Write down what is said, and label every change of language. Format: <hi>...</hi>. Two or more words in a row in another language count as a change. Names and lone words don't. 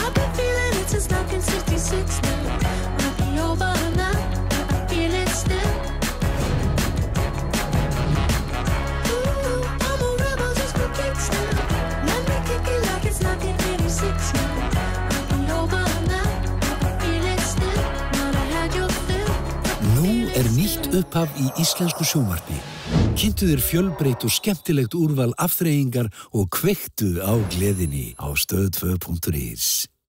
<en>I've been feeling it since 1966 now. Might be over now, but I feel it still. Ooh, I'm a rebel just for kicks now. Let me kick it like it's 1986 now. Might be over now, but I feel it still. Might have had your fill.</en> <is>Nú nýtt upphaf í íslensku sjónvarpi. Kynntu þér fjölbreytt og skemmtilegt úrval afþreyingar og kveiktu á gleðinni á stöð2.is.</is>